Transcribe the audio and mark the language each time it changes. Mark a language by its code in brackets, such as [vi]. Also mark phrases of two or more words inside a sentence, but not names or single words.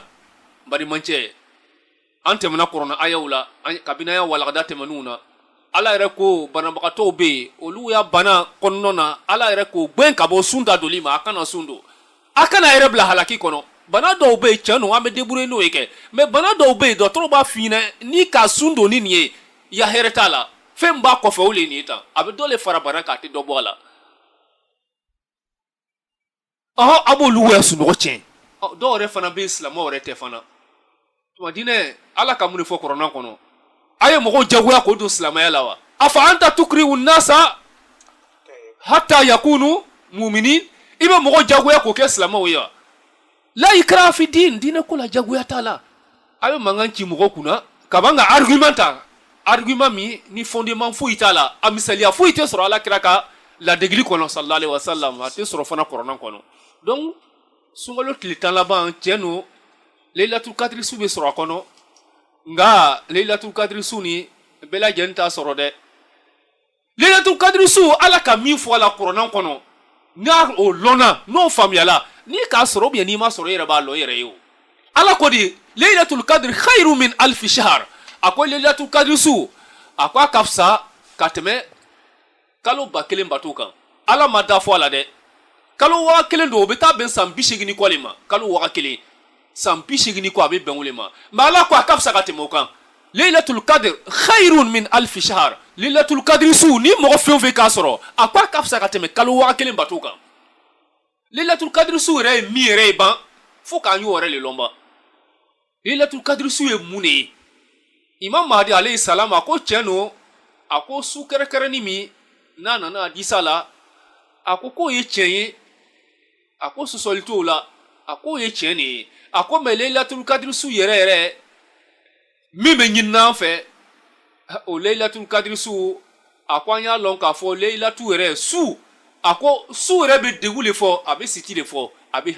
[bm] balimancɛ an tɛmɛna kɔrɔna ayaw la kabini an y'a walagada tɛmɛnniw na ala yɛrɛ ko banabagatɔw bɛ yen olu ya bana kɔnɔna na ala yɛrɛ ko gbɛn ka bɔ sun ta doli ma a kana sun don a kana yɛrɛ bila halaki kɔnɔ bana dɔw bɛ yen cɛ no an bɛ débrouiller n'o ye kɛ mɛ bana dɔw bɛ yen dɔgɔtɔrɔ b'a f'i ɲɛna n'i ka sun don ni nin ye ya hɛrɛ t'a la fɛn b'a kɔfɛ o le nin ye tan a bɛ dɔ le fara bana kan a tɛ dɔ bɔ a la a b'olu wɛrɛ sunɔgɔ tiɲɛ dɔw yɛrɛ fana bɛ yen silamɛw yɛrɛ tɛ fana tuma dinɛ ala ka mun de fɔ kɔrɔna kɔnɔ a ye mɔgɔw jagoya k'o don silamɛya la [ar] و أفأنت تكره الناس حتى يكونوا مؤمنين [bm] i bɛ mɔgɔ jagoya k'o kɛ silamɛw ye wa [ar] لا إكراه في الدين [bm] diinɛ ko la jagoya t'a la a bɛ mankan ci mɔgɔ kunna ka ban ka argument ta argument min ni fondement foyi t'a la a misaliya foyi tɛ sɔrɔ ala kira ka ladegili kɔnɔ [ar] صلى الله عليه وسلم [bm] a tɛ sɔrɔ fana kɔrɔna kɔnɔ donc sunkalo tile 10 laban cɛ no leilatul kadiri su bɛ sɔrɔ a kɔnɔ nka leilatul kadiri su ni bɛɛ lajɛlen t'a sɔrɔ dɛ leilatul kadiri su ala ka min fɔ a la kɔrɔna kɔnɔ n'a o lɔnna n'o faamuyala n'i k'a sɔrɔ [fr] ou bien [bm] n'i ma sɔrɔ i yɛrɛ b'a lɔ i yɛrɛ ye o ala ko de [ar] ليلة القدر خير من ألف شهر [bm] a ko leilatul kadiri su a ko a ka fisa ka tɛmɛ kalo 1000 bato kan ala ma da fɔ a la dɛ kalo 1000 don o bɛ taa bɛn san 80 kɔ le ma kalo 1000 san 80 kɔ a bɛ bɛn o le ma mɛ ala ko a ka fisa ka tɛmɛ o kan [ar] ليلة القدر خير من ألف شهر [bm] leilatul kadiri su ni mɔgɔ fɛn o fɛn k'a sɔrɔ a ko a ka fisa ka tɛmɛ kalo 1000 bato kan leilatul kadiri su yɛrɛ ye min yɛrɛ ye ban fo k'an y'o yɛrɛ le lɔnba Laylatul Qadr su ye mun de ye Imam Mahdi [ar] عليه السلام [bm] a ko tiɲɛ don a ko su kɛrɛkɛrɛnni min n'a nana hadisa la a ko k'o ye tiɲɛ ye a ko sɔsɔli t'o la a k'o ye tiɲɛ de ye a ko mais Laylatul Qadr su yɛrɛ yɛrɛ min bɛ ɲinina an fɛ o Laylatul Qadr su a ko an y'a lɔn k'a fɔ Laylatu yɛrɛ su a ko su yɛrɛ bɛ degun de fɔ a bɛ siti de fɔ a bɛ